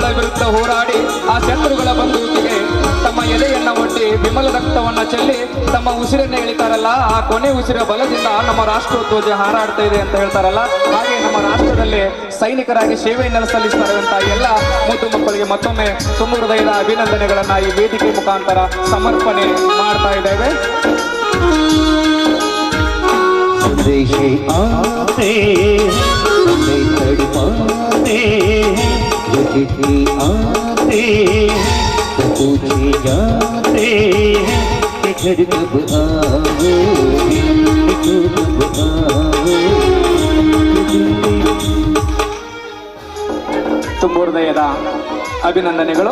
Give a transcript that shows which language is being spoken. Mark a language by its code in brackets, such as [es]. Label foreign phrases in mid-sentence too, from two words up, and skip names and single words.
[kn] ವಿರುದ್ಧ ಹೋರಾಡಿ ಆ ಶತ್ರುಗಳ ಬಂದೂಕಿಗೆ ತಮ್ಮ ಎದೆಯನ್ನ ಒಡ್ಡಿ ವಿಮಲ ರಕ್ತವನ್ನ ಚೆಲ್ಲಿ ತಮ್ಮ ಉಸಿರನ್ನ ಎಳಿತಾರಲ್ಲ, ಆ ಕೊನೆ ಉಸಿರ ಬಲದಿಂದ ನಮ್ಮ ರಾಷ್ಟ್ರೋಧ್ವಜ ಹಾರಾಡ್ತಾ ಇದೆ ಅಂತ ಹೇಳ್ತಾರಲ್ಲ, ಹಾಗೆ ನಮ್ಮ ರಾಷ್ಟ್ರದಲ್ಲಿ ಸೈನಿಕರಾಗಿ ಸೇವೆಯನ್ನು ಸಲ್ಲಿಸ್ತಾ ಇರುವಂತಹ ಎಲ್ಲ ಮುದ್ದು ಮಕ್ಕಳಿಗೆ ಮತ್ತೊಮ್ಮೆ ತುಂಬ ಹೃದಯದ ಅಭಿನಂದನೆಗಳನ್ನ ಈ ವೇದಿಕೆ ಮುಖಾಂತರ ಸಮರ್ಪಣೆ ಮಾಡ್ತಾ ಇದ್ದೇವೆ. [hi] संदेश आते हमें तड़पाते, जो चिट्ठी आते तो पूछे जाते कि घर कब आओगे, कि कब आओगे. [kn] ತುಂಬ ಹೃದಯದ ಅಭಿನಂದನೆಗಳು.